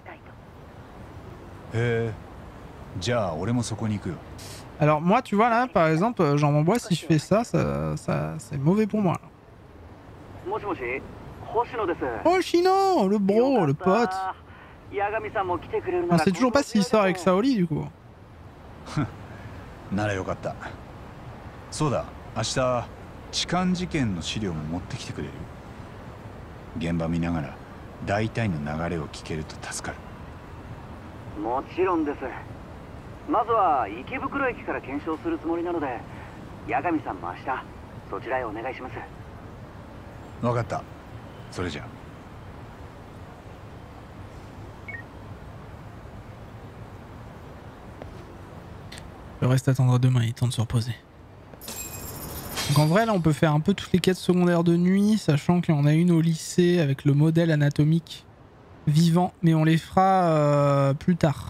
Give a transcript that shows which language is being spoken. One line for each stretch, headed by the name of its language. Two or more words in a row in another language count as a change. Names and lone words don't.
French: Alors moi tu vois là par exemple Jean Mambois si je fais ça c'est mauvais pour moi. Oh Chino, le bro, le pote. On sait toujours pas s'il sort avec Saoli du coup.
Japanese: ならよかった。そうだ、明日痴漢事件の資料も持ってきてくれる？現場見ながら大体の流れを聞けると助かる。もちろんです。まずは池袋駅から検証するつもりなので、八神さんも明日そちらへお願いします。分かった。それじゃ。
French: Le reste attendra demain, il est temps de se reposer. Donc en vrai là on peut faire un peu toutes les quêtes secondaires de nuit, sachant qu'il y en a une au lycée avec le modèle anatomique vivant, mais on les fera plus tard.